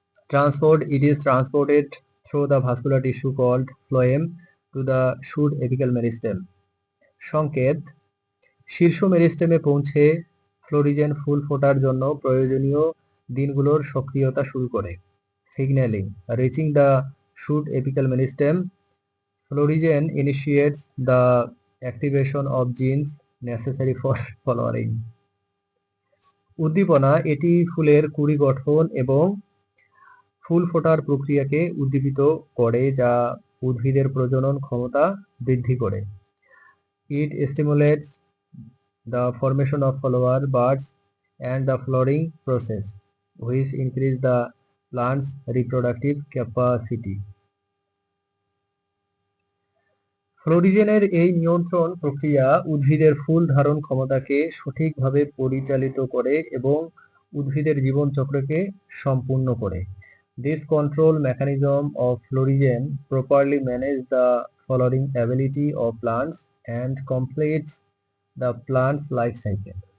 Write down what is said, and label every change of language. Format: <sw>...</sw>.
<en>Transport: it is transported through the vascular tissue called phloem to the shoot apical meristem.</en> <bn>সংকেত: শীর্ষ মেরিস্টেমে পৌঁছে florigen ফুল ফোটার জন্য প্রয়োজনীয় দিনগুলোর সক্রিয়তা শুরু করে।</bn> <en>Signaling: reaching the shoot apical meristem, florigen initiates the activation of genes necessary for flowering.</en> <bn>উদ্দীপনা: এটি ফুলের কুঁড়ি গঠন এবং ফুল ফোটার প্রক্রিয়াকে উদ্দীপিত করে, যা উদ্ভিদের প্রজনন ক্ষমতা বৃদ্ধি করে।</bn> <en>It stimulates the formation of flower buds and the flowering process, which increase the plant's reproductive capacity.</en> <bn>ফ্লোরিজেনের এই নিয়ন্ত্রণ প্রক্রিয়া উদ্ভিদের ফুল ধারণ ক্ষমতাকে সঠিকভাবে পরিচালিত করে এবং উদ্ভিদের জীবন চক্রকে সম্পূর্ণ করে।</bn> <en>This control mechanism of florigen properly manage the flowering ability of plants and completes the plant's life cycle.</en>